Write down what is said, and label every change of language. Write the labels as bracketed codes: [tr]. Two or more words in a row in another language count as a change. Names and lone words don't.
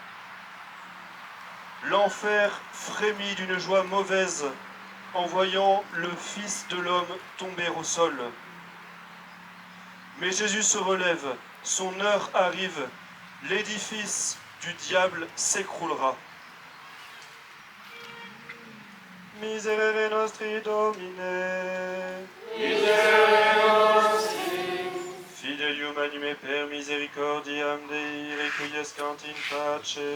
[fr] L'enfer frémit d'une joie mauvaise en voyant le Fils de l'homme tomber au sol. Mais Jésus se relève, son heure arrive, l'édifice du diable s'écroulera. [la] Miserere nostri Domine. Miserere nostri. Fidelium anime per misericordiam Dei requiescant in pace.